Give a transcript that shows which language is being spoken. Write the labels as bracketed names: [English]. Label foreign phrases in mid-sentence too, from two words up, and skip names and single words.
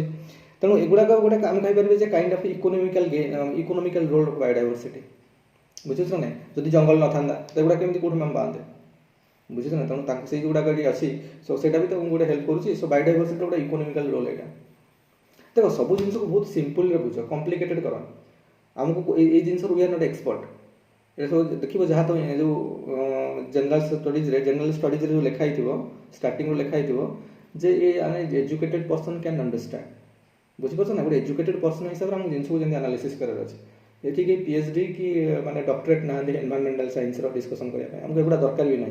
[Odia] ତେଣୁ ଏଗୁଡ଼ାକ ଗୋଟେ ଆମେ କହିପାରିବେ ଯେ [English] kind of economical role of biodiversity, [Odia] ବୁଝୁଛ ନା? ଯଦି ଜଙ୍ଗଲ ନଥାନ୍ତା ତ ଏଗୁଡ଼ା କେମିତି କେଉଁଠୁ ଆମେ ପାଆନ୍ତେ, ବୁଝୁଛ ନା? ତେଣୁ ତାଙ୍କୁ ସେଇ ଗୁଡ଼ାକ ଏଠି ଅଛି, ସୋ ସେଇଟା ବି ତ ଗୋଟେ ହେଲ୍ପ କରୁଛି। ସୋ ବାୟୋଡାଇଭର୍ସିଟିର ଗୋଟେ [English] economical role [Odia] ଏଇଟା। ଦେଖ ସବୁ ଜିନିଷକୁ ବହୁତ ସିମ୍ପଲ୍ରେ ବୁଝ, କମ୍ପ୍ଲିକେଟେଡ୍ କର। ଆମକୁ ଏଇ ଜିନିଷରୁ [English] we are not expert. [Odia] ଏ ସବୁ ଦେଖିବ ଯାହା ତ ଯେଉଁ [English] general studiesre [Odia] ଯେଉଁ ଲେଖା ହେଇଥିବ ଷ୍ଟାର୍ଟିଂରୁ ଲେଖା ହେଇଥିବ ଯେ [English] a educated person can understand, [Odia] ବୁଝିପାରୁଛ ନା? ଗୋଟେ [English] educated person [Odia] ହିସାବରେ ଆମକୁ ଜିନିଷକୁ ଯେମିତି ଆନାଲିସିସ୍ କରିବାର ଅଛି। ଏଠି କେହି ପିଏଚ୍ଡି କି ମାନେ ଡକ୍ଟରେଟ୍ ନାହାନ୍ତି [English] environmental sciencer discussion [Odia] କରିବା ପାଇଁ, ଆମକୁ ଏଗୁଡ଼ା ଦରକାର ବି ନାହିଁ।